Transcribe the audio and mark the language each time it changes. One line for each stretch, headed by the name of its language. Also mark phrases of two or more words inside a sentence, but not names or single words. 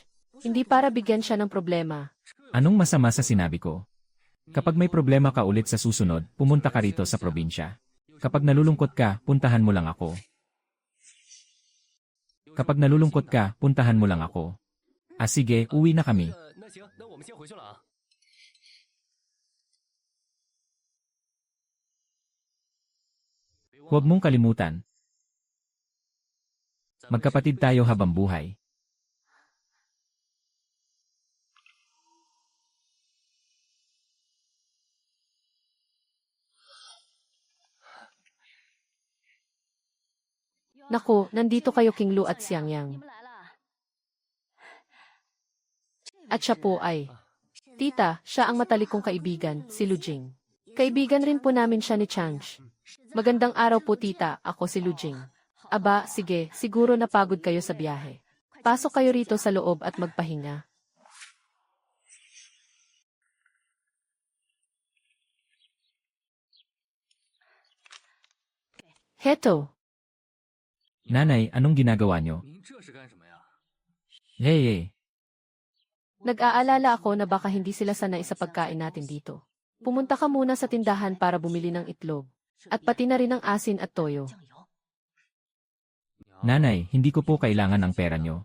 Filipino: Hindi para bigyan siya ng problema. Anong masama sa sinabi ko? Kapag may problema ka ulit sa susunod, pumunta ka rito sa probinsya. Kapag nalulungkot ka, puntahan mo lang ako. Kapag nalulungkot ka, puntahan mo lang ako. Sige, uwi na kami.
Chinese: 行，那我们先回去了啊。
Filipino: Huwag mong kalimutan. Magkapatid tayo habang buhay. Naku, nandito kayo King Lu at Xiang Yang.
Chinese: 你们来了。
Filipino: At siya po ay, Tita, siya ang matalikong kaibigan, si Lu Jing. Kaibigan rin po namin siya ni Changsh. Magandang araw po tita, ako si Lu Jing. Aba, sige, siguro napagod kayo sa biyahe. Pasok kayo rito sa loob at magpahinga. Heto, Nanay, anong ginagawa nyo?
Chinese: 您这是干什么呀？
Filipino: Hey. nag-aalala ako na baka hindi sila sanay sa pagkain natin dito. Pumunta ka muna sa tindahan para bumili ng itlog. At pati na rin ng asin at toyo.
Chinese: 酱油。
Filipino: Nanay, hindi ko po kailangan ng pera nyo.